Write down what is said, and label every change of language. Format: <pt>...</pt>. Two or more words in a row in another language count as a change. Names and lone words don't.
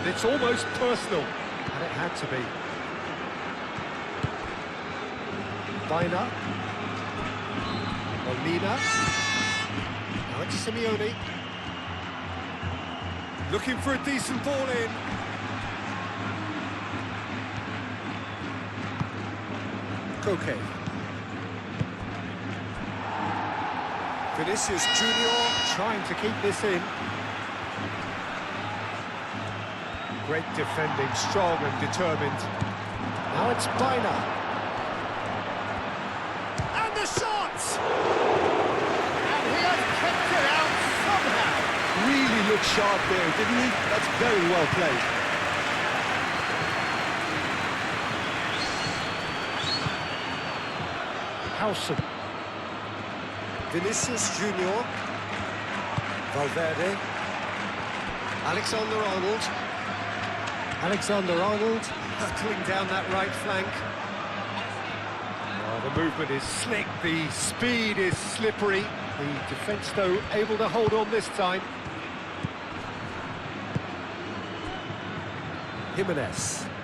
<en>It's almost personal. And it had to be. Bina. Molina. Now it's Simeone. Looking for a decent ball in. Koke. Vinicius Junior trying to keep this in. Great defending, strong and determined. Now it's Bina. And the shot! And he has kept it out somehow. Really looked sharp there, didn't he? That's very well played. Howson. Vinicius Junior. Valverde. Alexander-Arnold. Alexander-Arnold hurtling down that right flank. Oh, the movement is slick, the speed is slippery. The defence, though, able to hold on this time. Jimenez.</en>